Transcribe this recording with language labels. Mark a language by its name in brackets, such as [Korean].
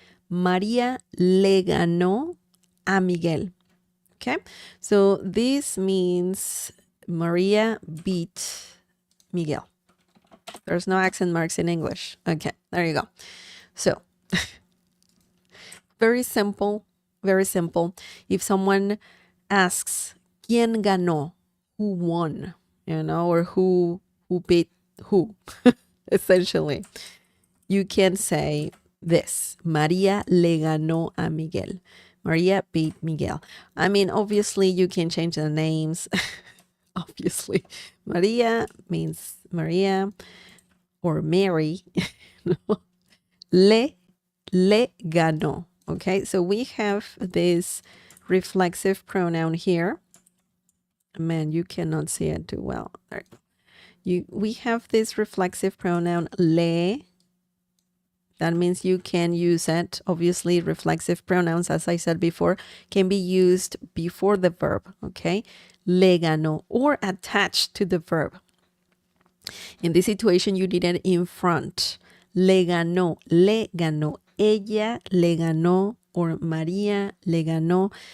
[Spanish] María le ganó a Miguel. Okay. [English] So this means Maria beat Miguel. There's no accent marks in English. Okay, there you go. So, very simple, very simple. If someone asks, [Spanish] ¿Quién ganó? [English] Who won? Or who beat who? Essentially, you can say this: [Spanish] María le ganó a Miguel. [English] Maria beat Miguel. I mean, obviously, you can change the names. Obviously, Maria means Maria or Mary. [Spanish] Le ganó. [English] Okay, so we have this reflexive pronoun here. Man, you cannot see it too well. We have this reflexive pronoun le. That means you can use it. Obviously, reflexive pronouns, as I said before, can be used before the verb, okay? [Spanish] Le ganó, [English] or attached to the verb. In this situation, you did it in front. [Spanish] Le ganó, ella le ganó, or María le ganó.